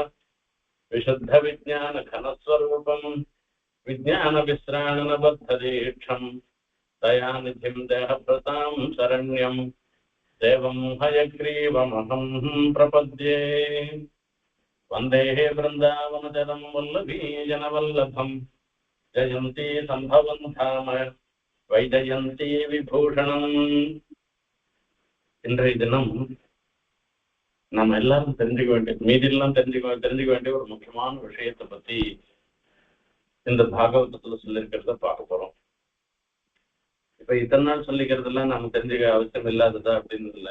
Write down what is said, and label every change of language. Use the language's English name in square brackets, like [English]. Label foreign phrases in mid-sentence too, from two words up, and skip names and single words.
[Sanskrit] विशुद्धविज्ञानघनस्वरूपं विज्ञानविश्राणनबद्धदीक्षं दयानिधिं देहभृतां शरण्यं देवं हयग्रीवमहं प्रपद्ये। वन्दे वृन्दावनचरं वल्लभीजनवल्लभं जयन्ती सम्भवं धाम वैजयन्ती विभूषणम्. [Tamil] இன்றைய தினம் நம்ம எல்லாரும் தெரிஞ்சுக்க வேண்டிய மீதியெல்லாம் தெரிஞ்சுக்க வேண்டிய ஒரு முக்கியமான விஷயத்தை பத்தி இந்த பாகவதத்துல சொல்லியிருக்கிறத பார்க்க போறோம். இப்ப இத்தனை நாள் சொல்லிக்கிறதெல்லாம் நம்ம தெரிஞ்சுக்க அவசியம் இல்லாததா அப்படின்னு இல்லை.